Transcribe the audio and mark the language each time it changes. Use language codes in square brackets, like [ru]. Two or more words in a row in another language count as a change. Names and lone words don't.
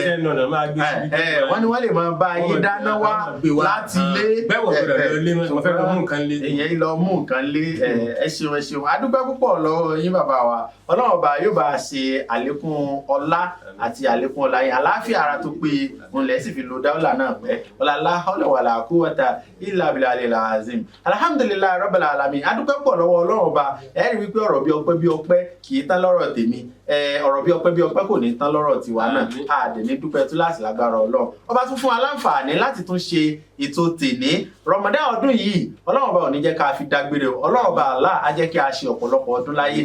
[yo] Wọ́n ní wọ́n lè máa bá yín dáná wá láti lé. Bẹ́ẹ̀ wọ̀ gbọ́dọ̀ lọ lé mọ́ fẹ́ lọ mú nǹkan lé. Èyàn lọ mú nǹkan lé. Ẹ ṣeun. A dúpẹ́ púpọ̀ lọ́wọ́ yín bàbá wa. Ọlọ́run ọba yóò bá a ṣe àlékún ọlá àti àlékún ọlá yín. Àlàáfíà ara tó péye òun lẹ̀ sì fi lo dáwọ́là náà pẹ́. [ar] لا حول ولا قوة إلا بالله العظيم. الحمد لله رب العالمين. [yo] A dúpẹ́ púpọ̀ lọ́wọ́ Ọlọ́run ọba. Ẹ rí wípé ọ̀rọ̀ bí ọpẹ́ kì í tán lọ́rọ̀ tèmi. Ọ̀rọ̀ bí ọpẹ́ kò ní tán lọ́rọ̀ tiwa náà. Àdè ní dúpẹ́ túláàsì lágbára Ọlọ́run. Ọba tún fún wa láǹfààní láti tún ṣe ètò tèní Ramadan ọdún yìí. Ọlọ́run ọba ò ní jẹ́ ká fi dágbére o. Ọlọ́run ọba Allah á jẹ́ kí a ṣe ọ̀pọ̀lọpọ̀ ọdún láyé.